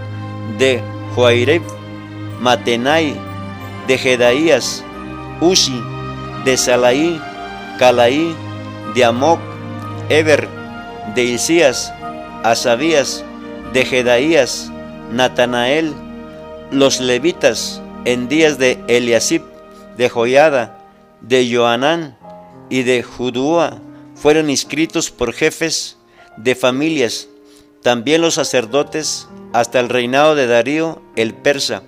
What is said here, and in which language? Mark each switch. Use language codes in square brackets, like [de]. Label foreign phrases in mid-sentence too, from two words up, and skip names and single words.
[es] de Joaireb, Matenai, de Jedaías, Uzi, de Salaí, Calaí, de Amoc, Eber, de Isías, Asabías, de Jedaías, Natanael. Los levitas en días de Eliasib, de Joiada, de Joanán y de Judúa fueron inscritos por jefes de familias. También los sacerdotes hasta el reinado de Darío el persa.